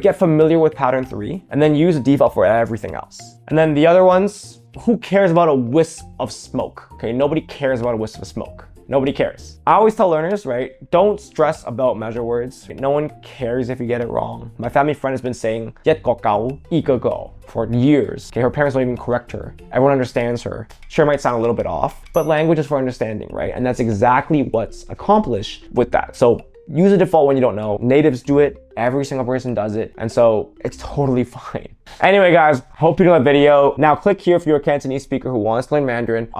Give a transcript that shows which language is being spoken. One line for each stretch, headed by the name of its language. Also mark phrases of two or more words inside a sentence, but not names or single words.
English: Get familiar with pattern 3, and then use the default for everything else. And then the other ones, who cares about a wisp of smoke? Okay, nobody cares about a wisp of smoke. Nobody cares. I always tell learners, right, don't stress about measure words. No one cares if you get it wrong. My family friend has been saying
Chinese: 一個狗,一個狗
English: for years. Okay, her parents don't even correct her. Everyone understands her. Sure, it might sound a little bit off, but language is for understanding, right? And that's exactly what's accomplished with that. So use the default when you don't know. Natives do it. Every single person does it. And so it's totally fine. Anyway, guys, hope you enjoyed the video. Now click here if you're a Cantonese speaker who wants to learn Mandarin.